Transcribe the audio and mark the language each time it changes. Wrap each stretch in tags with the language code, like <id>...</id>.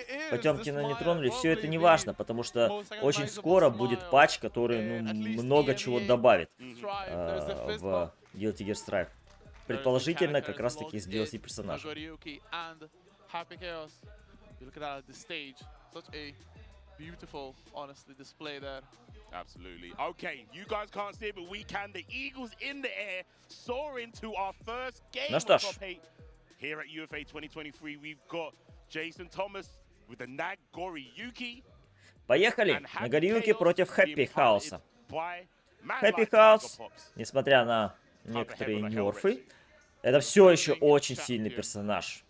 <ru>Потемкина не тронули, все это не важно, потому что очень скоро будет патч, который много чего добавит в Guilty Gear Strive. Предположительно, как раз таки с DLC персонажа.</ru> <en>Absolutely. Okay, you guys can't see it, but we can. The Eagles in the air soar into our first game</en> <ru>Ну что ж.</ru> <en>Here at UFA 2023. We've got Jason Thomas with the Nagori Yuki.</en> <ru>Поехали! Нагорюки против Happy House. Happy House, несмотря на некоторые нерфы, это все еще очень сильный персонаж.</ru>